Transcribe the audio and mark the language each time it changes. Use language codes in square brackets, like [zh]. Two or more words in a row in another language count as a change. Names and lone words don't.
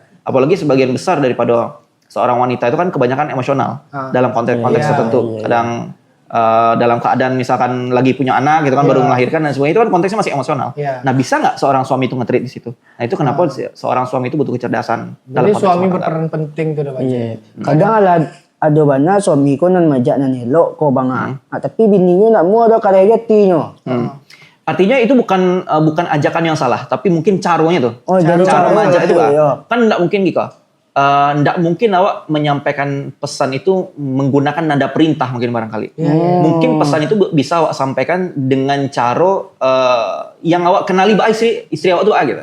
[id] Apalagi sebagian besar daripada seorang wanita itu kan kebanyakan emosional dalam konteks tertentu. Kadang dalam keadaan misalkan lagi punya anak gitu kan baru melahirkan dan sebagainya itu kan konteksnya masih emosional. Nah bisa nggak seorang suami itu nge-treat di situ? Nah itu kenapa seorang suami itu butuh kecerdasan. Jadi suami berperan penting tuh Pak. [min] Kadang ada banyak suami ko nan majak nan elok ko bang tapi bininya nak mau ada karya jatinya. [id] Artinya itu bukan ajakan yang salah, tapi mungkin caranya tuh. Oh, dari cara mengajak itu kan. iya. Kan enggak mungkin gitu. Enggak mungkin awak menyampaikan pesan itu menggunakan nada perintah mungkin barangkali. Mungkin pesan itu bisa awak sampaikan dengan cara yang awak kenali baik istri awak tuh gitu.